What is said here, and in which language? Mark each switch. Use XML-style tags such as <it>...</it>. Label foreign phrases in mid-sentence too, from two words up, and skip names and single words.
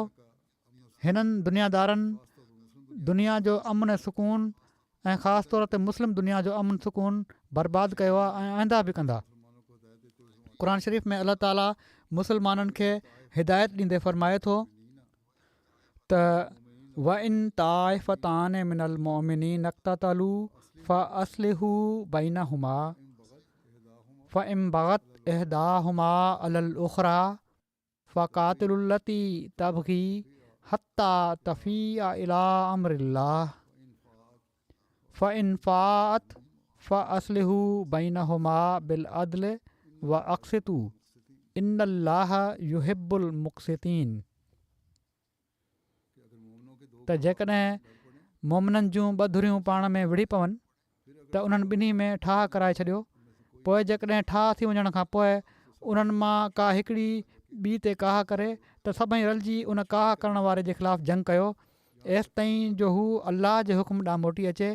<sd>हिननि दुनियादारनि दुनिया जो अमन ऐं सुकून ऐं ख़ासि तौर ते मुस्लिम दुनिया जो अमन सुकून बर्बादु कयो आहे ऐं आईंदा बि कंदा। क़ुर शरीफ़ में अलाह ताला मुस्लमाननि खे हिदायत ॾींदे फ़रमाए थो</sd> <ar>त وإن طائفتان من المؤمنين اقتتلوا فأصلحوا بينهما فإن بغت إحداهما على الأخرى فقاتلوا التي تبغي حتى تفيء إلى أمر الله فإن فاءت فأصلحوا بينهما بالعدل وأقسطوا إن الله يحب المقسطين.</ar> <sd>त जेकॾहिं मोमिननि जूं ॿ धुरियूं पाण में विढ़ी पवनि त उन्हनि ॿिन्ही में ठाह कराए छॾियो। पोइ जेकॾहिं ठाह थी वञण खां पोइ उन्हनि मां का हिकिड़ी ॿी ते काह करे त सभई रलिजी उन काह करण वारे जे ख़िलाफ़ु जंग कयो एसि ताईं जो हू अल्लाह जे हुकुम ॾांहुं मोटी अचे।</sd>